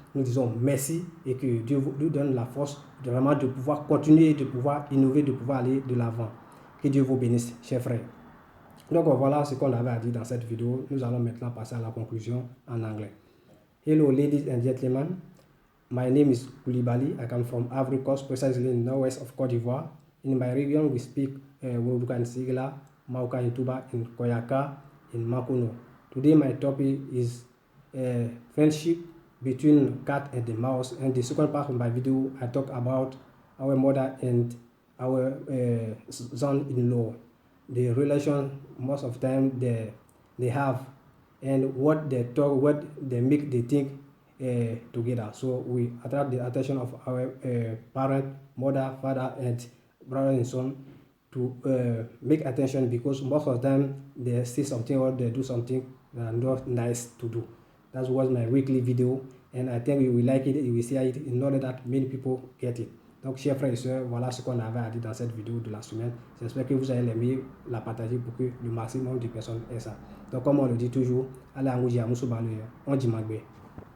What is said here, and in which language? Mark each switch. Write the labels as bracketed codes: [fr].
[fr] Nous disons merci et que Dieu nous donne la force de vraiment de pouvoir continuer, de pouvoir innover, de pouvoir aller de l'avant. Que Dieu vous bénisse, chers frères. Donc voilà ce qu'on avait à dire dans cette vidéo. Nous allons maintenant passer à la conclusion en anglais. [en] Hello ladies and gentlemen. My name is Koulibaly. I come from Ivory Coast, precisely in the northwest of Cote d'Ivoire. In my region, we speak Woloduka and Sigla, Mauka in Tuba, in Koyaka, in Makuno. Today my topic is friendship between cat and the mouse. And the second part of my video, I talk about our mother and our son-in-law, the relation most of the time they have, and what they talk, what they make, they think together. So we attract the attention of our parent, mother, father, and brother and son to make attention, because most of the time they see something or they do something that are not nice to do. That was my weekly video, and I think you will like it, you will see it in order that many people get it. [fr] Donc, chers frères et sœurs, voilà ce qu'on avait à dire dans cette vidéo de la semaine. J'espère que vous allez l'aimer, la partager pour que le maximum de personnes aient ça. Donc, comme on le dit toujours, allez à Mouji, à Moussou Balou, on dit Magbe.